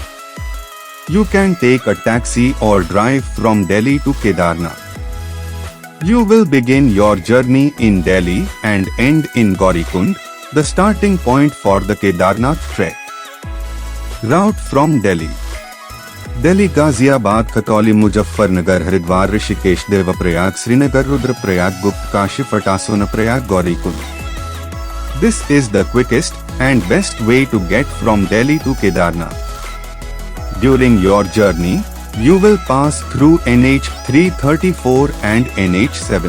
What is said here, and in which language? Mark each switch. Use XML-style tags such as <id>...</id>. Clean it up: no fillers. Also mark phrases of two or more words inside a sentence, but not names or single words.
<en>You can take a taxi or drive from Delhi to Kedarnath. You will begin your journey in Delhi and end in Gaurikund, the starting point for the Kedarnath trek. Route from Delhi: Delhi, Ghaziabad, Katauli, Muzaffarnagar, Haridwar, Rishikesh, Devaprayag, Srinagar, Rudraprayag, Gupt, Kashi, Sonaprayag, Gaurikund. This is the quickest and best way to get from Delhi to Kedarnath. During your journey, you will pass through NH 334 and NH 7.</en>